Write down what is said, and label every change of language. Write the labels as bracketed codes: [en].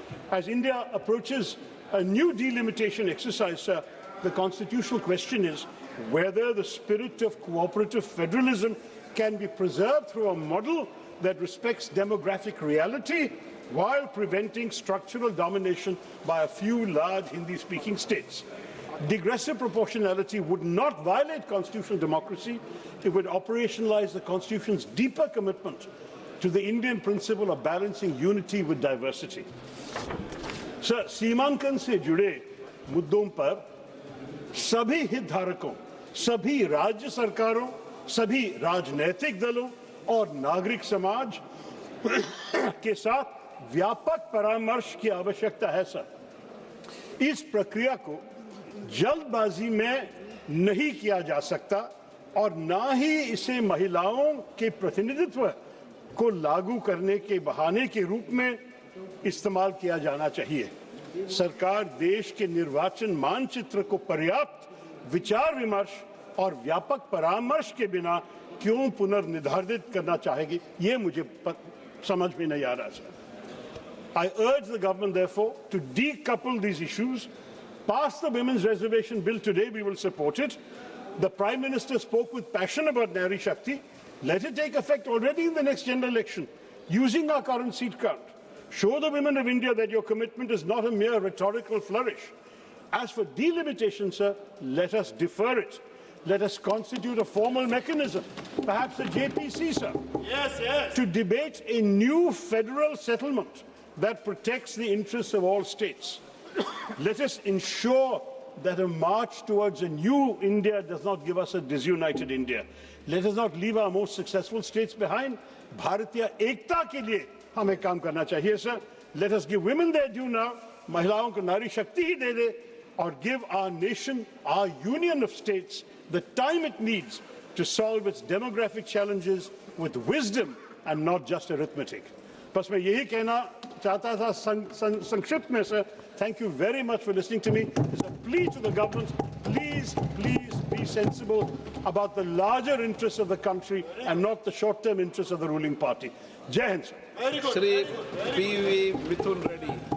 [en] As India approaches a new delimitation exercise, sir, the constitutional question is whether the spirit of cooperative federalism can be preserved through a model that respects demographic reality while preventing structural domination by a few large Hindi-speaking states. Digressive proportionality would not violate constitutional democracy. It would operationalize the Constitution's deeper commitment to the Indian principle of balancing unity with diversity. [hi] Sir, सीमांकन से जुड़े मुद्दों पर सभी हितधारकों, सभी राज्य सरकारों, सभी राजनीतिक दलों और नागरिक समाज के साथ व्यापक परामर्श की आवश्यकता है, सर। इस प्रक्रिया को जल्दबाजी में नहीं किया जा सकता और ना ही इसे महिलाओं के प्रतिनिधित्व को लागू करने के बहाने के रूप में इस्तेमाल किया जाना चाहिए। सरकार देश के निर्वाचन मानचित्र को पर्याप्त विचार विमर्श और व्यापक परामर्श के बिना क्यों पुनर्निर्धारित करना चाहेगी, ये मुझे समझ में नहीं आ रहा sir. [en] I urge the government, therefore, to decouple these issues. Pass the Women's Reservation Bill today, we will support it. The Prime Minister spoke with passion about Nari Shakti. Let it take effect already in the next general election, using our current seat count. Show the women of India that your commitment is not a mere rhetorical flourish. As for delimitation, sir, let us defer it. Let us constitute a formal mechanism, perhaps a JPC, sir, to debate a new federal settlement that protects the interests of all states. Let us ensure that a march towards a new India does not give us a disunited India. Let us not leave our most successful states behind. [hi] Bharatiya Ekta ke liye hame kaam karna chahiye, [en] sir. Let us give women their due now. [hi] Mahilaon ko Nari Shakti hi de de, [en] or give our nation, our union of states, the time it needs to solve its demographic challenges with wisdom and not just arithmetic. [hi] बस मैं यही कहना चाहता था संक्षिप्त में, sir. [en] Thank you very much for listening to me. It's a plea to the government. Please, please be sensible about the larger interests of the country and not the short-term interests of the ruling party. Jai Hind, sir. Shri P.V. Mithun Reddy.